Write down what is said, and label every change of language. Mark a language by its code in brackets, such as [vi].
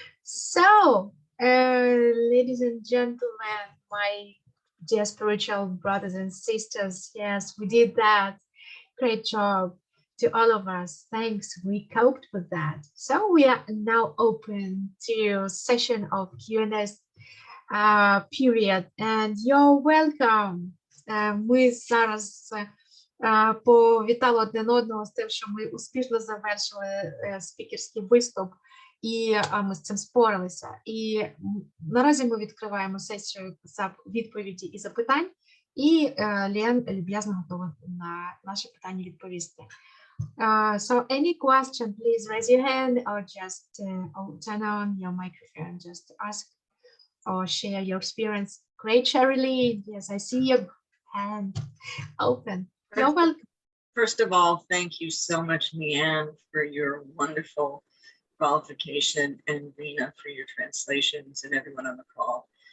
[en] So, ladies and gentlemen, my dear spiritual brothers and sisters, yes, we did that. Great job to all of us. Thanks. We coped with that. So we are now open to session of Q&A period, and you're welcome. [uk] Ми зараз повітали один одного з тим, що ми успішно завершили спікерський виступ, і ми з цим споралися. І наразі ми відкриваємо сесію за відповіді і запитань, і Лен люб'язно готова на наші питання відповісти. [en] So any question, please raise your hand or just turn on your microphone, just ask or share your experience. Great, Sherilyn. Yes, I see your hand open. You're welcome. First of all, thank you so much, Leanne, for your wonderful qualification, and Rena for your translations, and everyone on the call.